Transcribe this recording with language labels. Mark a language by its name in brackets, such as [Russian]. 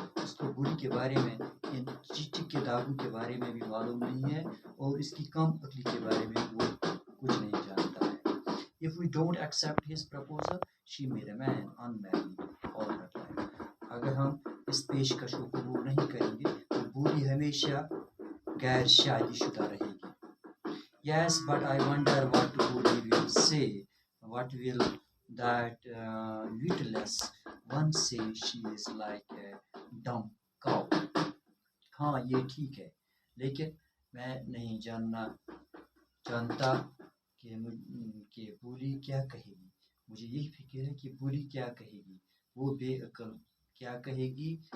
[Urdu] اس کو بولی کے بارے میں، ان چیچک کے داغوں کے بارے میں بھی معلوم نہیں ہے، اور اس کی کم عقلی کے بارے میں وہ کچھ نہیں جانتا ہے. [English] If we don't accept his proposal, she may remain unmarried all her life. [Urdu] اگر ہم اس پیشکش کو قبول نہیں کریں گے تو بولی ہمیشہ غیر شادی شدہ رہے گی. [English] Yes, but I wonder what Budi will say. What will that witless one say? She is like a dumb cow. [Urdu] ہاں یہ ٹھیک ہے، لیکن میں نہیں جانتا کہ بولی کیا کہے گی. مجھے یہی فکر ہے کہ بولی کیا کہے گی. وہ بے عقل کیا کہے گی.